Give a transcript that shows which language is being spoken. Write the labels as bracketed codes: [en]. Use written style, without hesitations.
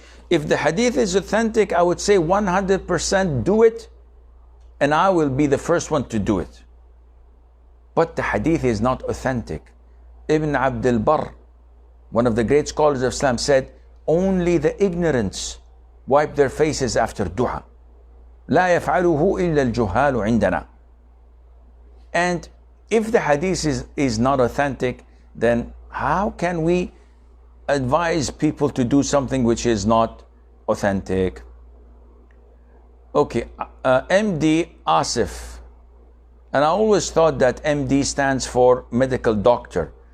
[en] If the hadith is authentic, I would say 100% do it, and I will be the first one to do it. But the hadith is not authentic. Ibn Abdul Barr, one of the great scholars of Islam, said, only the ignorance wipe their faces after dua. [ar] لا يفعله إلا الجهال عندنا. [en] And if the hadith is not authentic, then how can we advise people to do something which is not authentic? Okay, MD Asif. And I always thought that MD stands for medical doctor.